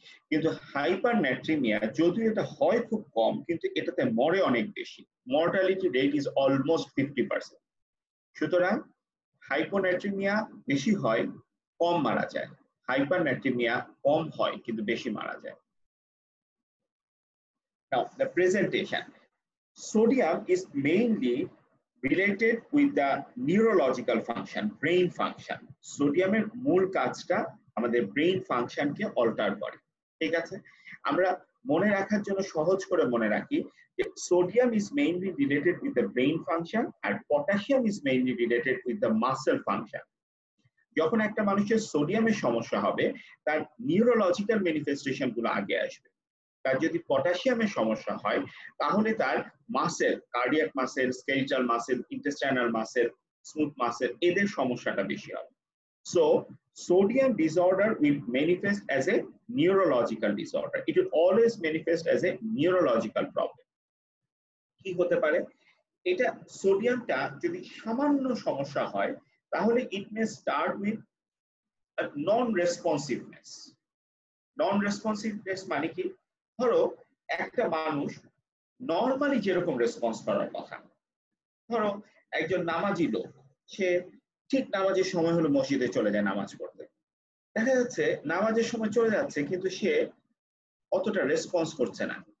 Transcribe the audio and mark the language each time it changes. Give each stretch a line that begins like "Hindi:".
Bangla: কিন্তু হাইপারনাট্রিমিয়া যদিও এটা হয় খুব কম, কিন্তু এটাতে মরে অনেক বেশি,
English: Mortality rate is almost 50%।
Bangla: সুতরাং হাইপোনাট্রিমিয়া বেশি হয়, কম মারা যায়, হাইপারনাট্রিমিয়া কম হয় কিন্তু বেশি মারা যায়।
English: Now the presentation. Sodium is mainly related with the neurological function, brain function.
Bangla: সোডিয়ামের মূল কাজটা আমাদের ব্রেইন ফাংশনকে অল্টার করে। ঠিক আছে, আমরা মনে রাখার জন্য সহজ করে মনে রাখি যে
English: Sodium is mainly related with the brain function আর potassium is mainly related with the muscle function.
Bangla: যখন একটা মানুষের সোডিয়ামের সমস্যা হবে তার নিউরোলজিক্যাল ম্যানিফেস্টেশন গুলো আগে আসবে। তার যদি পটাশিয়ামের সমস্যা হয় তাহলে তার muscle, cardiac muscle, skeletal muscle, intestinal muscle, smooth muscle, এদের সমস্যাটা বেশি হবে।
English: So sodium disorder will manifest as a neurological disorder. It will always manifest as a neurological problem.
Bangla: কি হতে পারে? এটা সোডিয়ামটা যদি সামান্য সমস্যা হয় তাহলে
English: it may start with a non-responsiveness.
Bangla: Non-responsiveness মানে কি? ধরো একটা মানুষ নরমালি যেরকম রেসপন্স করার কথা, ধরো একজন নামাজি লোক, সে ঠিক নামাজের সময় হলো মসজিদে চলে যায় নামাজ পড়তে, দেখা যাচ্ছে নামাজের সময় চলে যাচ্ছে কিন্তু সে অতটা রেসপন্স করছে না।